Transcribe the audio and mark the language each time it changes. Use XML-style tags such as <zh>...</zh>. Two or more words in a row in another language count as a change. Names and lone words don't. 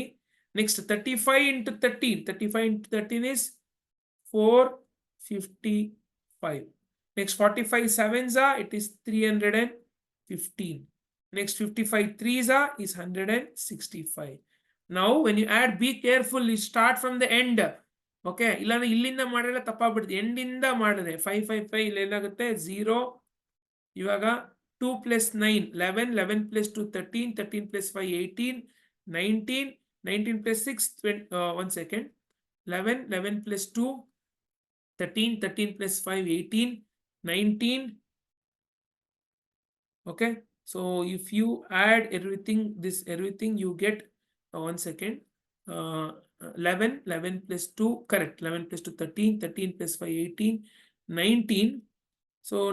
<en>Next, 35 into 13. 35 into 13 is 455. Next, 45 7s are, it is 315. Next, 55 3s are is 165. Now, when you add, be careful, you start from the end.</en> <kn>Okay, ಇಲ್ಲಾಂದ್ರೆ ಇಲ್ಲಿಂದ ಮಾಡಿದ್ರೆ ತಪ್ಪಾಗ್ಬಿಡುತ್ತೆ. ಎಂಡಿಂದ ಮಾಡಿದ್ರೆ 555 ಇಲ್ಲಿ ಏನಾಗುತ್ತೆ 0.</kn> <en>ಇವಾಗ 2 plus 9 11, 11 plus 2 13, 13 plus 5 18, 19, 19 plus 6 20, 1 second, 11, 11 plus 2 13, 13 plus 5 18, 19. Okay, so if you add everything, this everything, you get 1 second, 11, 11 plus 2, correct, 11 plus 2 13, 13 plus 5 18, 19.</en>